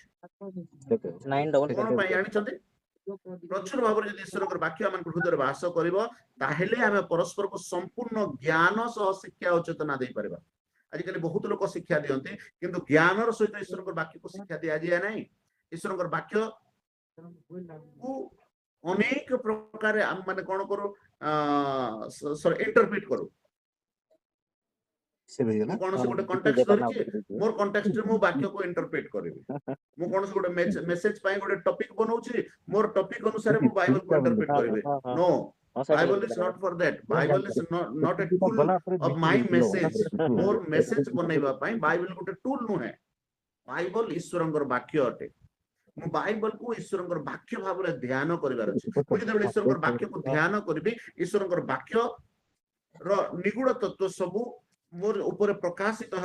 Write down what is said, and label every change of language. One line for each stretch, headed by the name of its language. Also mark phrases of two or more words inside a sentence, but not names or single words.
Odia: କଣ ପାଇଁ ଜାଣିଛନ୍ତି ପ୍ରଚୁର ଭାବରେ ଯଦି ଈଶ୍ୱରଙ୍କର ବାକ୍ୟ ଆମମାନଙ୍କ ହୃଦୟରେ ବାସ କରିବ ତାହେଲେ ଆମେ ପରସ୍ପରକୁ ସମ୍ପୂର୍ଣ୍ଣ ଜ୍ଞାନ ସହ ଶିକ୍ଷା ଓ ଚେତନା ଦେଇପାରିବା ଆଜିକାଲି ବହୁତ ଲୋକ ଶିକ୍ଷା ଦିଅନ୍ତି କିନ୍ତୁ ଜ୍ଞାନର ସହିତ ଈଶ୍ୱରଙ୍କର ବାକ୍ୟକୁ ଶିକ୍ଷା ଦିଆଯାଏ ନାହିଁ ଈଶ୍ୱରଙ୍କର ବାକ୍ୟକୁ ଅନେକ ପ୍ରକାର ଆମେ ମାନେ କଣ କରୁ ଇଣ୍ଟରପ୍ରିଟ କରୁ କୌଣସି ଗୋଟେ କଣ୍ଟେକ୍ସଟ ଧରିଛି ମୋର କଣ୍ଟେକ୍ସଟରେ ମୁଁ ବାକ୍ୟକୁ ଇଣ୍ଟରପ୍ରିଟ କରିବି ମୁଁ କୌଣସି ଗୋଟେ ମେସେଜ ପାଇଁ ଗୋଟେ ଟପିକ ବନଉଛି ମୋର ଟପିକ ଅନୁସାରେ ମୁଁ ବାଇବଲକୁ ଇଣ୍ଟରପ୍ରିଟ କରିବି
English: no Bible is not for that. Bible is not a tool of my message. More message
Odia: बनेଇବା ପାଇଁ ବାଇବଲ ଗୋଟେ ଟୁଲ ନୁହେଁ ବାଇବଲ ଈଶ୍ୱରଙ୍କର ବାକ୍ୟ ଅଟେ ମୁଁ ବାଇବଲକୁ ଈଶ୍ୱରଙ୍କର ବାକ୍ୟ ଭାବରେ ଧ୍ୟାନ କରିବାର ଅଛି ମୁଁ ଯେତେବେଳେ ଈଶ୍ୱରଙ୍କର ବାକ୍ୟକୁ ଧ୍ୟାନ କରିବି ଈଶ୍ୱରଙ୍କର ବାକ୍ୟ ର ନିଗୁଡ ତତ୍ତ୍ୱ ସବୁ ମୋର ଉପରେ ପ୍ରକାଶିତ ହେବ।